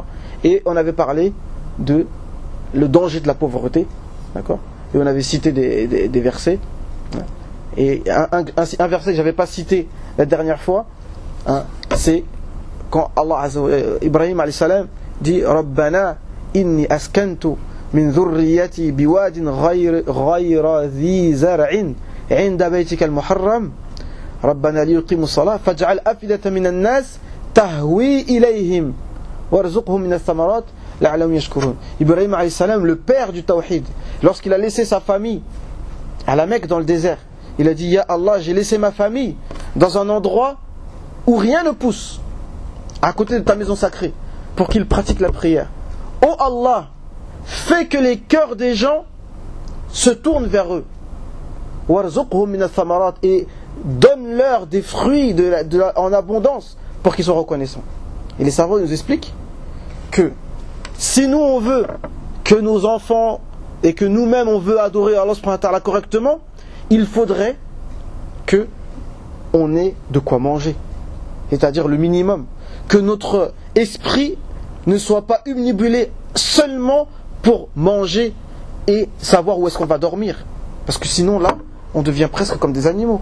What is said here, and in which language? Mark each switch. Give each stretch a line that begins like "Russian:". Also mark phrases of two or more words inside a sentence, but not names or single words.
French: Et on avait parlé de le danger de la pauvreté. D'accord? Et on avait cité des versets. Et un verset que j'avais pas cité la dernière fois, c'est quand Ibrahim
Arabic: عليه السلام
French: dit
Arabic: ربنا إني أسكنت من ذريتي بواد غير ذي زرع عند بيتك المحرم ربنا ليقيموا الصلاة فاجعل أفئدة من الناس تهوي إليهم وارزقهم من الثمرات لعلهم يشكرون.
French: Ibrahim
Arabic: عليه السلام,
French: le père du tawhid, lorsqu'il a laissé sa famille à la Mecque dans le désert, il a dit: Ya Allah, j'ai laissé ma famille dans un endroit où rien ne pousse, à côté de ta maison sacrée, pour qu'ils pratiquent la prière. Oh Allah, fais que les cœurs des gens se tournent vers eux.
Arabic: وارزقهم من الثمرات,
French: et donne-leur des fruits en abondance pour qu'ils soient reconnaissants. Et les savants nous expliquent que si nous on veut que nos enfants et que nous-mêmes on veut adorer Allah
Arabic: سبحانه وتعالى
French: correctement, il faudrait que on ait de quoi manger, c'est-à-dire le minimum, que notre esprit ne soit pas omnibulé seulement pour manger et savoir où est-ce qu'on va dormir, parce que sinon là on devient presque comme des animaux.